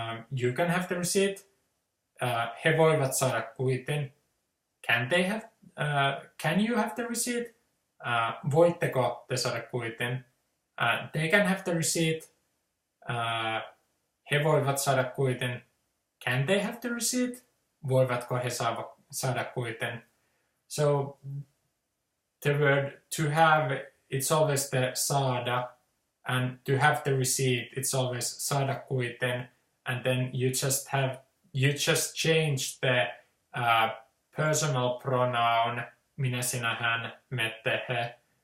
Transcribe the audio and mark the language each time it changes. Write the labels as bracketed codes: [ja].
[en] You can have the receipt. [fi] He voivat saada kuitin. [en] Can they have? Can you have the receipt? [fi] Voitteko te saada kuitin? [en] They can have the receipt. [fi] He voivat saada kuitin. [en] Can they have the receipt? [fi] Voivatko he saada kuitin? [en] So the word to have, it's always the saada, and to have the receipt, it's always saada kuitin, and then you just change the personal pronoun [fi] minä, sinä, hän, me, te, he.